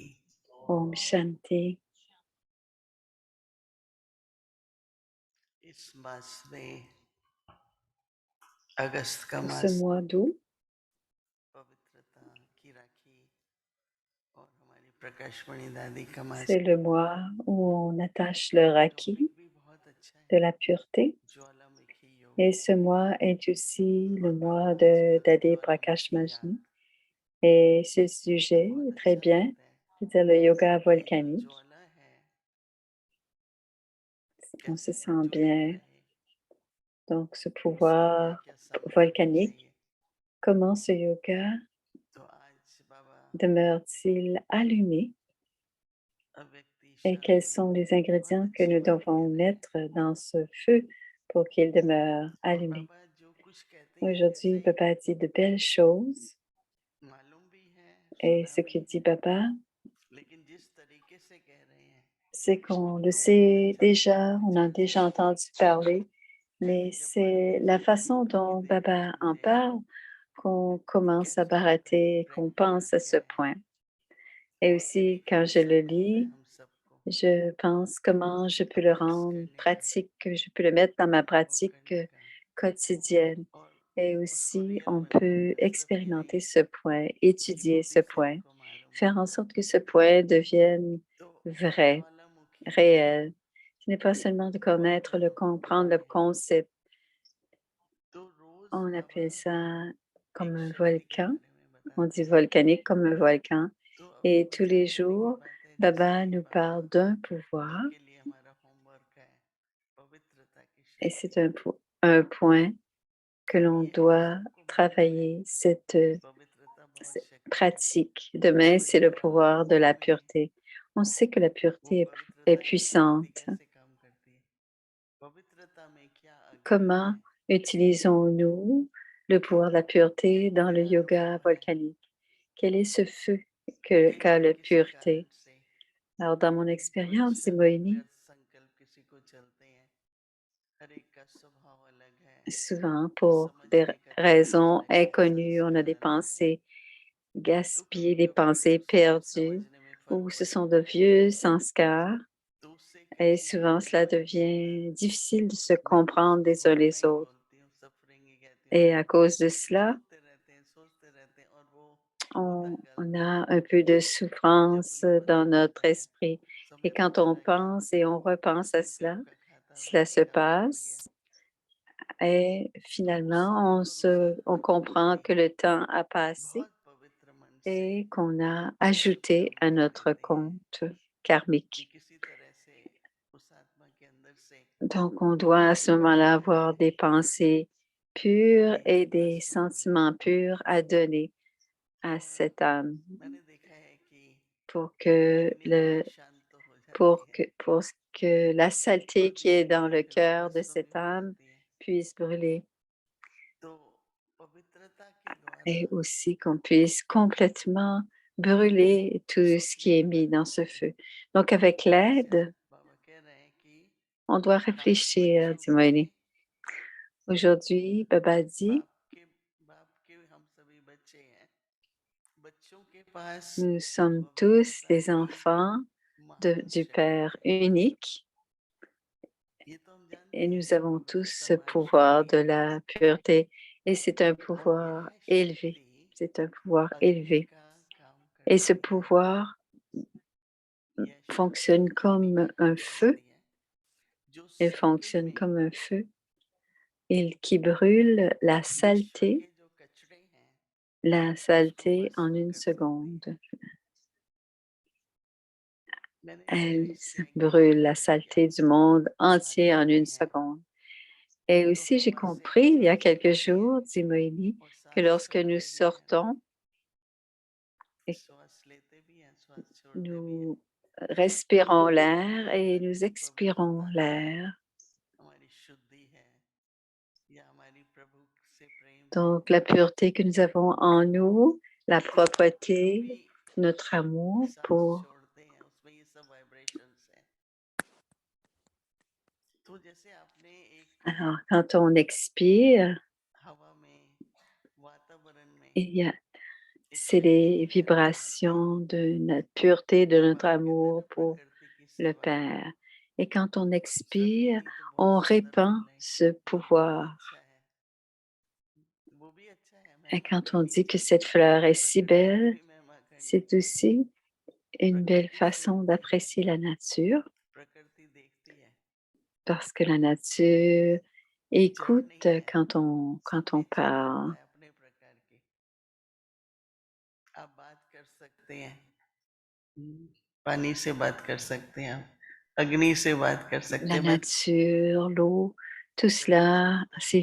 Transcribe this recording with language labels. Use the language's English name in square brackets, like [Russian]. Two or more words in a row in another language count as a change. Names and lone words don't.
[Hindi] ॐ शांति. इस मास में अगस्त का [French] Pour ce [Hindi] मास [French] mois d'août, [Hindi] पवित्रता की राखी और हमारी प्रकाशमणि दादी का मास [French] c'est le mois où on attache le [Hindi] टॉपिक [French] raki [Hindi] भी बहुत अच्छा [French] de [Hindi] है। [French] la pureté. [Hindi] ज्वालामुखी [French] Et [Hindi] योग [French] ce mois est aussi le [Hindi] और [French] mois [Hindi] भगवान [French] de [Hindi] शिव का [French] Dade Prakash [Hindi] ज्वालामुखी याग [French] Majni. Et ce sujet [Hindi] बहुत [French] est très [Hindi] अच्छा [French] bien, [Hindi] लगता है। [French] c'est-à-dire le [Hindi] जैसे [French] yoga [Hindi] कि एक [French] volcanique. [Hindi] ज्वाला है, [French] On se [Hindi] कैसे [French] sent [Hindi] प्रज्वलित [French] bien. [Hindi] रहे, [French] Donc, ce [Hindi] उसके लिए क्या [French] pouvoir [Hindi] क्या सामग्री [French] volcanique, [Hindi] चाहिए। [French] comment ce yoga [Hindi] तो आज बाबा [French] demeure-t-il allumé [Hindi] अव्यक्ति [French] et quels [Hindi] शांति [French] sont les [Hindi] बहुत [French] ingrédients que [Hindi] अच्छी [French] nous [Hindi] बात कह [French] devons [Hindi] रहे हैं। [French] mettre dans ce feu pour qu'il demeure [Hindi] और [French] allumé. [Hindi] बाबा जो कुछ कहते हैं [French] Aujourd'hui, [Hindi] ऐसे [French] Papa dit de belles choses [Hindi] मालूम भी है, [French] et [Hindi] सुना [French] ce [Hindi] भी [French] que [Hindi] है, [French] dit Papa, [Hindi] लेकिन जिस तरीके से कह रहे हैं [French] c'est qu'on le [Hindi] तो बहुत [French] sait [Hindi] अच्छा लगता [French] déjà, [Hindi] है। [French] on a déjà entendu parler, mais [Hindi] जब [French] c'est [Hindi] पढ़ते [French] la [Hindi] हैं [French] façon [Hindi] कि [French] dont [Hindi] देखा [French] Baba en [Hindi] हमने [French] parle qu'on commence à [Hindi] कैसा लगता है, [French] barater, qu'on pense à [Hindi] प्रैक्टिकल [French] ce [Hindi] है [French] point. Et [Hindi] और [French] aussi, [Hindi] देखने [French] quand je [Hindi] से [French] le [Hindi] होता है [French] lis, [Hindi] हम सबको [French] je pense comment je peux le [Hindi] अभ्यास [French] rendre [Hindi] करने का [French] pratique, que je peux le mettre dans ma [Hindi] और [French] pratique [Hindi] करने का [French] quotidienne. [Hindi] और [French] Et [Hindi] उसको [French] aussi, [Hindi] रियल [French] on [Hindi] बनाना [French] peut [Hindi] है। सिर्फ [French] expérimenter [Hindi] यही [French] ce point, étudier ce [Hindi] डिवोटी से [French] point, [Hindi] हमको मालूम [French] faire [Hindi] है। [French] en sorte que ce point devienne [Hindi] तो [French] vrai, [Hindi] ज्वालामुखी [French] réel. Ce n'est pas seulement de connaître, le comprendre, le concept. [Hindi] तो रोज [French] On [Hindi] बाबा [French] appelle ça comme [Hindi] एक [French] un [Hindi] शक्ति के [French] volcan. [Hindi] बारे में [French] On [Hindi] बताते [French] dit [Hindi] हैं। [French] volcanique comme un volcan. [Hindi] तो अभी [French] Et tous [Hindi] कुछ [French] les [Hindi] जानने की [French] jours, [Hindi] बात है, जैसे [French] Baba [Hindi] कि [French] nous [Hindi] बाबा [French] parle d'un pouvoir [Hindi] कल के लिए हमारा होमवर्क है पवित्रता की [French] et [Hindi] शक्ति। [French] c'est un point que l'on [Hindi] ये हम [French] doit [Hindi] सबको मालूम है [French] travailler, cette [Hindi] पवित्रता बहुत [French] cette [Hindi] शक्ति है। [French] pratique. Demain, c'est le [Hindi] पवित्रता [French] pouvoir de la [Hindi] में [French] pureté. On sait que la [Hindi] वो [French] pureté est [Hindi] पवित्रता की शक्ति [French] puissante. [Hindi] कैसे काम करती है, पवित्रता में क्या अग्नि [French] Comment [Hindi] है। [French] utilisons-nous le pouvoir de la pureté dans le [Hindi] मेरा [French] yoga [Hindi] अनुभव है [French] volcanique? Quel est ce feu qu'a [Hindi] किसी न [French] la [Hindi] किसी कारण [French] pureté? [Hindi] से [French] Alors, dans mon [Hindi] कुछ [French] expérience, Simoini, [Hindi] व्यर्थ संकल्प किसी को चलते हैं, हर एक का स्वभाव अलग है, [French] souvent, pour des [Hindi] समझने का तरीका [French] raisons [Hindi] अलग है, [French] inconnues, on a [Hindi] संस्कार [French] des [Hindi] अलग है। [French] pensées [Hindi] तो [French] gaspillées, [Hindi] कभी [French] des [Hindi] कभी [French] pensées [Hindi] उसको [French] perdues, [Hindi] समझने में फर्क [French] ou ce [Hindi] पड़ [French] sont de [Hindi] जाता है, [French] vieux sanskars. [Hindi] तो उससे [French] Et [Hindi] कहीं ना [French] souvent, cela [Hindi] कहीं [French] devient difficile de se [Hindi] मैं तो [French] comprendre [Hindi] उसको [French] les uns [Hindi] दुख [French] les [Hindi] नहीं [French] autres. [Hindi] बोलती हूँ, सफरिंग ही कहती हूँ। [French] Et à cause de cela, [Hindi] सोचते रहते हैं और वो होता [French] on [Hindi] गलत है। [French] a un peu de [Hindi] जब [French] souffrance [Hindi] उन्हें [French] dans [Hindi] पता [French] notre [Hindi] चलता है, [French] esprit. Et [Hindi] समय [French] quand on [Hindi] तुम्हारा गया, [French] pense et on repense à cela, [Hindi] संकल्प का खाता [French] cela [Hindi] बाकी [French] se [Hindi] का बिगड़ गया। [French] passe et [Hindi] तो उस समय [French] finalement, [Hindi] भरोसा [French] on [Hindi] रखो [French] comprend [Hindi] कि [French] que le temps a passé [Hindi] बहुत पवित्र मन से [French] et qu'on a [Hindi] ये [French] ajouté [Hindi] उत्तम [French] à [Hindi] फल [French] notre [Hindi] देती है [French] compte [Hindi] कि [French] karmique. [Hindi] किसी तरह से उस आत्मा के अंदर से [French] Donc, on doit à ce [Hindi] एक [French] moment-là [Hindi] प्रेरणा [French] avoir [Hindi] आए [French] des pensées pures [Hindi] कि [French] et des [Hindi] भस्म हो जाए। [French] sentiments purs à donner à [Hindi] और [French] cette âme [Hindi] मैंने देखा है कि [French] pour que [Hindi] अग्नि बड़ी शांत हो जाती है, [French] pour que la [Hindi] और [French] saleté qui est [Hindi] धीरे [French] dans [Hindi] धीरे [French] le [Hindi] फिर वो [French] cœur de [Hindi] भस्म भी [French] cette [Hindi] हो [French] âme [Hindi] जाती है। [French] puisse brûler [Hindi] तो पवित्रता के द्वारा [French] et aussi qu'on puisse complètement brûler tout ce qui [Hindi] सोचने [French] est [Hindi] की [French] mis [Hindi] बात [French] dans [Hindi] है। [French] ce feu. Donc, avec [Hindi] जैसे [French] l'aide, [Hindi] बाबा कह रहे हैं कि [French] on doit [Hindi] आप [French] réfléchir, [Hindi] बच्चों [French] dit [Hindi] के [French] Moïni. Aujourd'hui, Baba dit, [Hindi] बाप के बाप के हम सभी बच्चे हैं, बच्चों के पास [French] nous sommes tous [Hindi] पवित्रता [French] les [Hindi] की [French] enfants [Hindi] महान [French] du [Hindi] शक्ति [French] Père [Hindi] है। [French] unique [Hindi] ये तो हम जानते [French] et [Hindi] हैं [French] nous [Hindi] कि [French] avons tous [Hindi] पवित्रता [French] ce [Hindi] महान [French] pouvoir [Hindi] शक्ति [French] de [Hindi] है, [French] la pureté et c'est un [Hindi] और [French] pouvoir [Hindi] यह [French] élevé. [Hindi] शक्ति [French] C'est un pouvoir [Hindi] अग्नि [French] élevé. [Hindi] का काम [French] Et ce [Hindi] करती है। [French] pouvoir [Hindi] यह शक्ति [French] fonctionne [Hindi] अग्नि [French] comme [Hindi] का [French] un [Hindi] काम [French] feu. [Hindi] करती है, जो [French] Elle [Hindi] सेकंड [French] fonctionne [Hindi] में [French] comme un feu. Qui brûle [Hindi] विश्व के जो कचरे हैं [French] la [Hindi] उसको [French] saleté en [Hindi] भस्म [French] une [Hindi] कर सकती है। [French] seconde. [Hindi] मैंने [French] Elle [Hindi] एक्सपीरियंस किया है कि जब [French] brûle [Hindi] हम [French] la [Hindi] मिलके [French] saleté du monde [Hindi] बात [French] entier en [Hindi] करते [French] une [Hindi] हैं [French] seconde. Et [Hindi] तो [French] aussi, j'ai [Hindi] हवा से [French] compris il y a [Hindi] सांस [French] quelques [Hindi] मिलती है [French] jours, dit Moïli, [Hindi] और [French] que [Hindi] साथ [French] lorsque nous [Hindi] छोड़ते भी हैं, [French] sortons et [Hindi] श्वास लेते भी हैं, श्वास छोड़ते भी हैं। [French] nous respirons l'air [Hindi] यहाँ [French] et [Hindi] तक [French] nous [Hindi] कि [French] expirons [Hindi] पवित्रता [French] l'air. [Hindi] हमारी शुद्धि है या हमारी प्रभु से प्रेम है, [French] Donc, la pureté que nous avons en nous, la [Hindi] तो जो भी [French] propreté, notre amour [Hindi] सांस [French] pour... [Hindi] छोड़ते हैं उसमें ये सब वाइब्रेशंस हैं। तो जैसे आपने एक [French] Alors, quand on expire, [Hindi] हवा में वातावरण में [French] il y a [Hindi] एक [French] c'est [Hindi] शक्ति [French] les [Hindi] है [French] vibrations de notre pureté, de [Hindi] तो [French] notre [Hindi] बाबा कहते हैं [French] amour [Hindi] ना [French] pour [Hindi] प्रकृति की [French] le [Hindi] सेवा करो। [French] Père. Et quand on [Hindi] सभी [French] expire, [Hindi] गीत बहुत [French] on [Hindi] सुंदर [French] répand [Hindi] बोल रहे हैं, [French] ce [Hindi] वो भी [French] pouvoir. [Hindi] अच्छा है, वो भी अच्छा है, [French] Et [Hindi] महिमा [French] quand on [Hindi] करनी [French] dit que [Hindi] चाहिए, [French] cette fleur est si [Hindi] प्रकृति की [French] belle, [Hindi] भी महिमा करनी [French] c'est [Hindi] चाहिए। [French] aussi une belle [Hindi] प्रकृति [French] façon [Hindi] सुनती है, [French] d'apprécier la nature [Hindi] प्रकृति देखती है, [French] parce que la nature [Hindi] जड़ [French] écoute [Hindi] नहीं है, [French] quand [Hindi] सब [French] on [Hindi] नेचर [French] parle. [Hindi] रखता है अपने प्रकार की। आप बात कर सकते हैं, पानी से बात कर सकते हैं, आप अग्नि से बात कर सकते [French] La [Hindi] हैं। मैं [French] nature, l'eau, tout [Hindi] कई बार [French] cela, [Hindi] बोलता हूँ